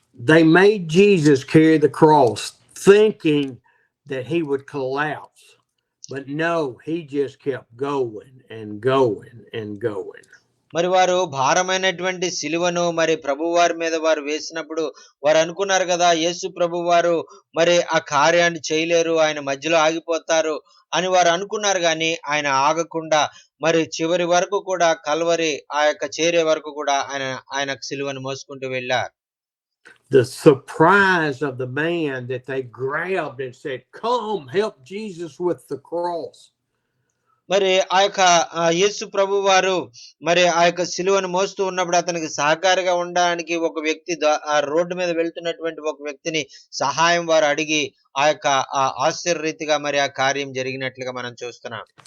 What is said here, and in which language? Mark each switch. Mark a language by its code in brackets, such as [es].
[en] They made Jesus carry the cross thinking that he would collapse. But no, he just kept going and going and going. [te] మరి వారు భారమైనటువంటి సిలువను మరి ప్రభువారి మీద వారు వేసినప్పుడు వారు అనుకున్నారు కదా, యేసు ప్రభువారు మరి ఆ కార్యాన్ని చేయలేరు, ఆయన మధ్యలో ఆగిపోతారు అని వారు అనుకున్నారు గాని ఆయన ఆగకుండా మరి చివరి వరకు కూడా కల్వరి చేరే వరకు కూడా ఆయన సిలువను మోసుకుంటూ వెళ్ళారు. [en] The surprise of the man that they grabbed and said, "Come, help Jesus with the cross." [te] మరి యేసు ప్రభువారు మరి సిలువను మోస్తూ ఉన్నప్పుడు అతనికి సహకారిగా ఉండడానికి ఒక వ్యక్తి రోడ్డు మీద వెళ్తున్నటువంటి ఒక వ్యక్తిని సహాయం వారు అడిగి ఆశ్చర్యరీతిగా మరి ఆ కార్యం జరిగినట్లుగా మనం చూస్తున్నాం.